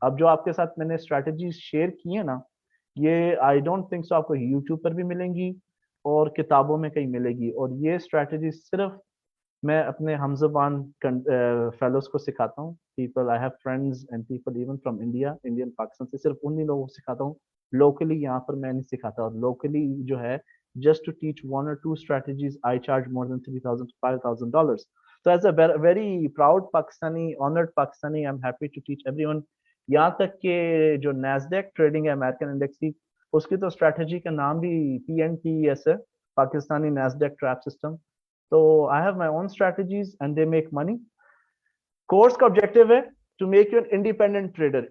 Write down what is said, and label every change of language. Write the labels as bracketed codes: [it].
[hi] अब जो आपके साथ मैंने स्ट्रेटजीज शेयर की है ना, ये [en] I don't think so [hi] आपको यूट्यूब पर भी मिलेंगी और किताबों में कहीं मिलेगी। और ये स्ट्रेटजी सिर्फ मैं अपने हमज़बान फेलोज को सिखाता हूँ। [en] people, I have friends and people even from India, Indian Pakistan से, [hi] सिर्फ उन्हीं लोगों को सिखाता हूँ। लोकली यहाँ पर मैं नहीं सिखाता। और लोकली जो है, [en] just to teach 1 or 2 strategies, I charge more than $3,000 to $5,000. So as a very proud Pakistani, honored Pakistani, I'm happy to teach everyone. [hi] यहाँ तक कि जो NASDAQ ट्रेडिंग है अमेरिकन इंडेक्स की, उसकी तो स्ट्रैटेजी का नाम भी PNTES है, पाकिस्तानी NASDAQ ट्रैप सिस्टम। [en] तो I have my own strategies and they make money. [hi] Course का ऑब्जेक्टिव है [en] To make you an independent trader.